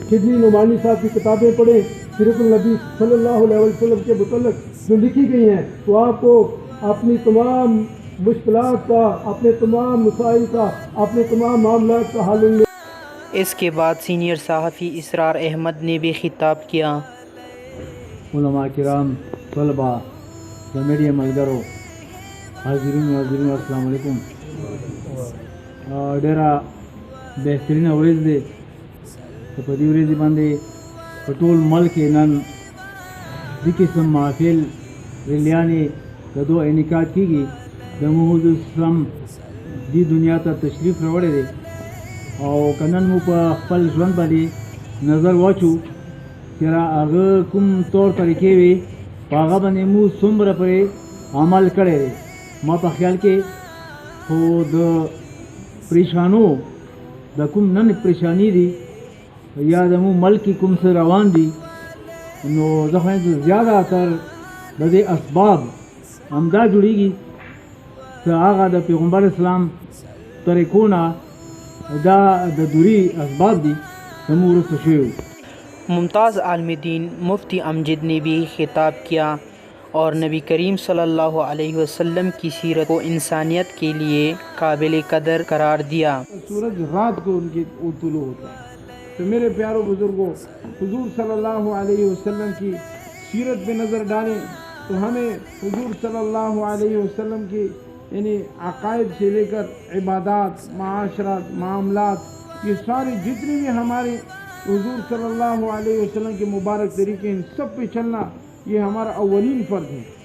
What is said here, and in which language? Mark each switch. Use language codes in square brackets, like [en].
[ur] شبلی نعمانی صاحب کی کتابیں پڑھیں سیرت النبی صلی اللہ علیہ وسلم کے متعلق جو لکھی گئی ہیں تو آپ کو اپنی تمام مشکلات کا، اپنے تمام مسائل کا، اپنے تمام معاملات کا حل ملے۔ اس کے بعد سینئر صحافی اسرار احمد نے بھی خطاب کیا۔ [ps] علماء کرام، طلباء، میڈیا ملګرو، حاضرین السلام علیکم۔ ډېره بهترینه ورځ دی چې په دې ورځ باندې په ټول ملک کې نن دې قسم محافل ریلیانې د دوه انعقاد کېږي۔ د محمد اسلام دې دنیا ته تشریف راوړی دی او که نن مو په خپل ژوند باندې نظر واچو چې هغه کوم طور طریقې وي په هغه باندې مو څومره پرې عمل کړی دی۔ ما په خیال کې خو د پریشانو د کوم نن پریشانی دي یا د مو ملک کې کوم څه روان دي نو زه خو زیاده تر د دې اسباب همدا جوړېږي چې هغه د پیغمبر اسلام طریقو نه دا د دوری اسباب دي د مو وروسته شوي۔ [ur] ممتاز عالم دین مفتی امجد نے بھی خطاب کیا اور نبی کریم صلی اللہ علیہ وسلم کی سیرت کو انسانیت کے لیے قابل قدر قرار دیا۔ سورج رات کو ان کی طلوع ہوتا ہے تو میرے پیاروں بزرگوں، حضور صلی اللہ علیہ وسلم کی سیرت پہ نظر ڈالیں تو ہمیں حضور صلی اللہ علیہ وسلم کی یعنی عقائد سے لے کر عبادات، معاشرات، معاملات، یہ سارے جتنے بھی ہمارے حضور صلی اللہ علیہ وسلم کے مبارک طریقے ان سب پہ چلنا یہ ہمارا اولین فرض ہے۔